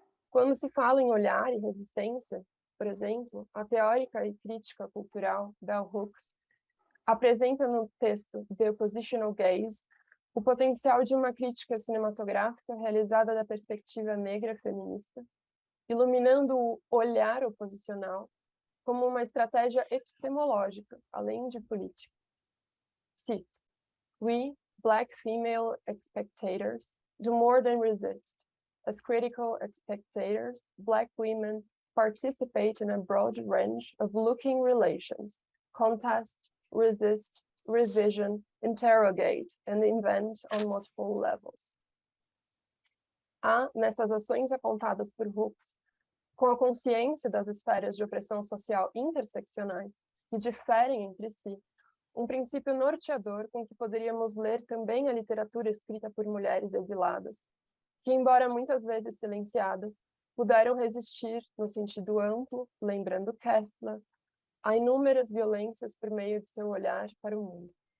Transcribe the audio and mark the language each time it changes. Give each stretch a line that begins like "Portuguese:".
Portuguese: Quando se fala em olhar e resistência, por exemplo, a teórica e crítica cultural Bell Hooks apresenta no texto The Oppositional Gaze o potencial de uma crítica cinematográfica realizada da perspectiva negra feminista, iluminando o olhar oposicional como uma estratégia epistemológica, além de política. Cito:
English: "We, black female spectators, do more than resist. As critical spectators, black women participate in a broad range of looking relations, contest, resist, revision, interrogate, and invent on multiple levels."
Portuguese: Há, nessas ações apontadas por Hooks, com a consciência das esferas de opressão social interseccionais, que diferem entre si, um princípio norteador com que poderíamos ler também a literatura escrita por mulheres exiladas, que, embora muitas vezes silenciadas, puderam resistir, no sentido amplo, lembrando Kästner, a inúmeras violências por meio de seu olhar para o mundo.